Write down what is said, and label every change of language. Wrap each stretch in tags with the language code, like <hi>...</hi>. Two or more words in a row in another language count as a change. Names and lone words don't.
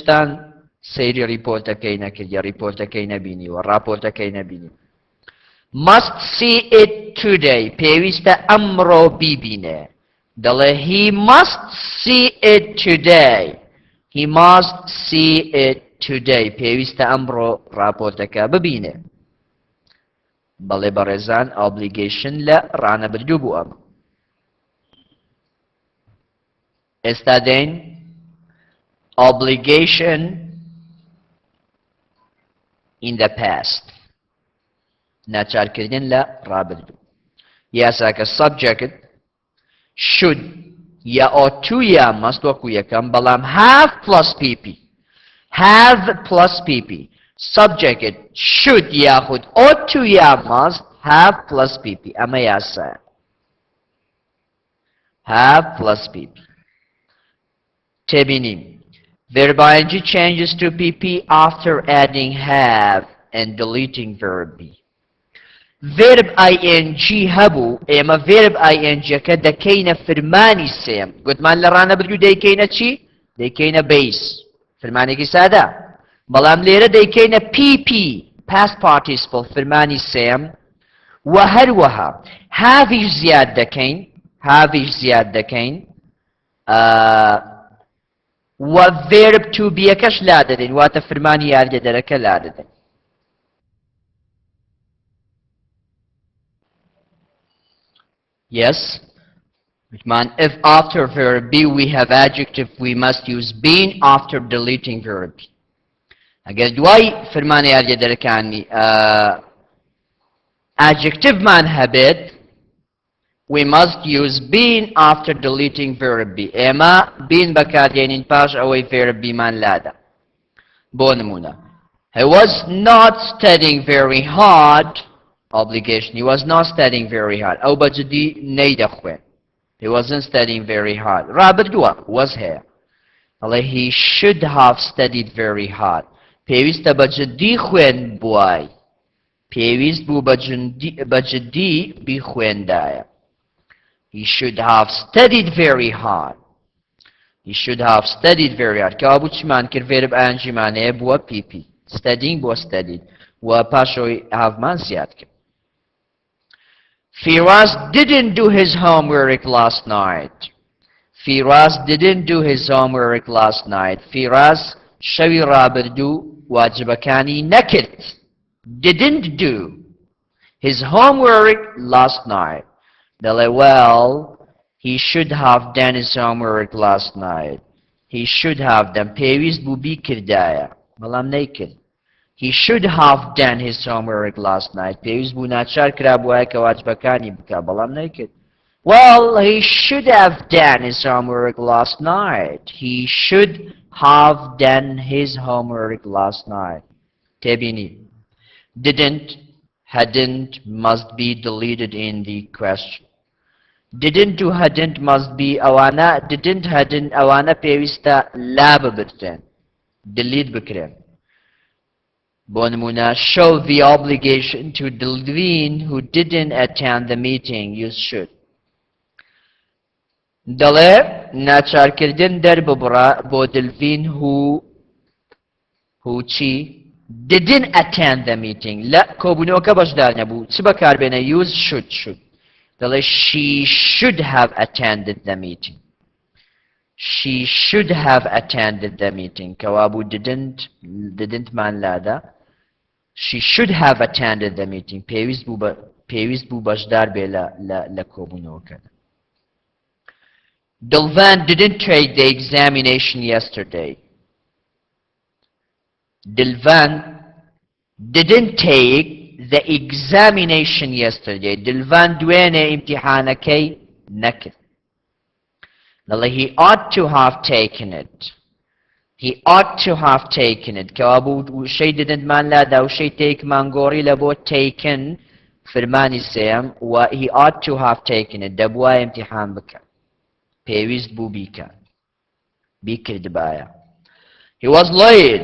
<ckb>هێشتا سەیری ریپۆرتەکەی نەکردی ریپۆرتەکەی نەبینی و ڕاپۆرتەکەی نەبینی</ckb> <en>must see it today</en> <ckb>پێویستە ئەمڕۆ بیبینێ دەڵێ</ckb> <en>he must see it today</en> <ckb>he must see it today پێویستە ئەمڕۆ ڕاپۆرتەکە ببینێ بەڵێ بەڕێزان obligation لە ڕانەبردوو بوو ئەمە ئێستا دێین</ckb> <en>obligation in the past</en> <ckb>ناچارکردن لە ڕابردوو یاساکە</ckb> <en>subject should یا ought to یا must</en> <ckb>وەکو یەکەم بەڵام</ckb> <en>have plus pp have plus pp subject should یاخود ought to یا must have plus pp</en> <ckb>ئەمە یاسایە</ckb> <en>have plus pp تێبینیم verb ing changes to pp after adding have and deleting verb be verb ing</en> <ckb>هەبوو ئێمە</ckb> <en>verb ing</en> <ckb>کە دەکەینە فرمانی سێم گوتمان لە ڕانەبردوو دەیکەینە چی؟ دەیکەینە base فرمانێکی سادە بەڵام لێرە دەیکەینە</ckb> <en>pp past participle</en> <ckb>فرمانی سێم و هەروەها هاڤیش زیاد دەکەین و</ckb> <en>verb to be</en> <ckb>یەکەش لا دەدەین واتە فرمانی یاریدەدەرەکە لا دەدەین</ckb> <en>yes man if after verb be we have adjective we must use been after deleting verb</en> <ckb>ئەگەر دوای فرمانی یاریدەرەکانی</ckb> <en>adjective man هەبێت we must use been after deleting verb be ئێمە been</en> <ckb>بەکاردێنین پاش ئەوەی</ckb> <en>verb be</en> <ckb>مان لادا بۆ نمونە</ckb> <en>he was not studying very hard obligation he was not studying very hard</en> <ckb>ئەو بەجددی نەیدەخوێن</ckb> <en>he wasn't studying very hard ڕابردووە was</en> <ckb>هەیە ئەڵێ</ckb> <en>he should have studied very hard</en> <ckb>پێویستە بەجددی خوێن بووای پێویست بوو بەجددی بیخوێندایە</ckb> <en>he should have studied very hard he should have studied very hard</en> <ckb>کەوا بوو چمان کرد</ckb> <en>verb ing</en> <ckb>مانەیە بووە</ckb> <en>pp studying بووە studied</en> <ckb>و پاشەوەی</ckb> <en>have</en> <ckb>مان زیاد کرد</ckb> <en>Firas didn't do his homework last night. Firas didn't do his homework last night.</en> <ckb>Firas شەوی ڕابردوو واجبەکانی نەکرد.</ckb> <en>Didn't do his homework last night. دەڵێ well, he should have done his homework last night. He should have done.</en> <ckb>پێویست بوو بیکردایە. بەڵام نەیکرد.</ckb> <en>He should have done his homework last night.</en> <ckb>پێویست بوو ناچار کرابووایە کە واجبەکانی بکە بەڵام نەیکرد.</ckb> <en>Well, he should have done his homework last night. He should have done his homework last night.</en> <ckb>تێبینی.</ckb> <en>Didn't, hadn't, must be deleted in the question. Didn't to hadn't must be ئەوانە didn't hadn't</en> <ckb>ئەوانە پێویستە لا ببرتێن.</ckb> <en>Delete</en> <ckb>بکرێن. بۆ نمونە</ckb> <en>show the obligation to Delvin who didn't attend the meeting use should</en> <ckb>دەڵێ ناچارکردن دەرببڕە بۆ</ckb> <en>Delvin who چی didn't attend the meeting</en> <ckb>لە کۆبوونەوەکە بەشدار نەبوو چ بەکاربێنە</ckb> <en>use should دەڵێ she should have attended the meeting she should have attended the meeting</en> <ckb>کەوا بوو</ckb> <en>didn't</en> <ckb>مان لادا</ckb> <en>she should have attended the meeting</en> <ckb>پێویست بوو بەشدار بێ لە کۆبوونەوەکە</ckb> <en>Delvan didn't take the examination yesterday. Delvan didn't take the examination yesterday.</en> <ckb>Delvan دوێنێ ئیمتیحانەکەی نەکرد.</ckb> <en>He ought to have taken it. He ought to have taken it.</en> <ckb>کەوا بوو شەی didn't مان لادا و شەی take مان گۆڕی لە بۆ taken فرمانی سێم و</ckb> <en>he ought to have taken it.</en> <ckb>دەبوایە ئیمتیحان بکە. پێویست بوو بیکە بیکردبایە</ckb> <en>He was late.</en>